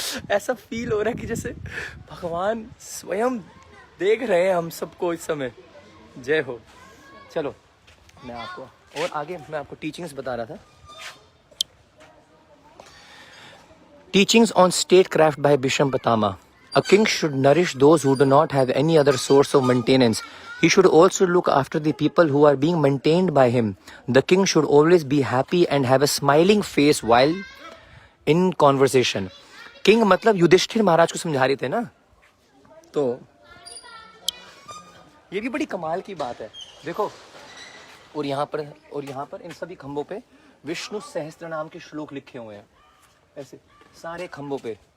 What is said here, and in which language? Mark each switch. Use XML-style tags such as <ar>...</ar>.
<hi>ऐसा फील हो रहा है कि जैसे भगवान स्वयं देख रहे हैं हम सबको इस समय। जय हो। चलो, मैं आपको और आगे मैं आपको टीचिंग्स बता रहा था।</hi> <en>Teachings on state craft by Bhishma Pitamah. A king should nourish those who do not have any other source of maintenance. He should also look after the people who are being maintained by him. The king should always be happy and have a smiling face while in conversation.</en> <hi>King मतलब युधिष्ठिर महाराज को समझा रहे थे ना। तो ये भी बड़ी कमाल की बात है, देखो। और यहाँ पर इन सभी खंभों पे विष्णु सहस्त्र नाम के श्लोक लिखे हुए हैं, ऐसे सारे खंभों पे।</hi>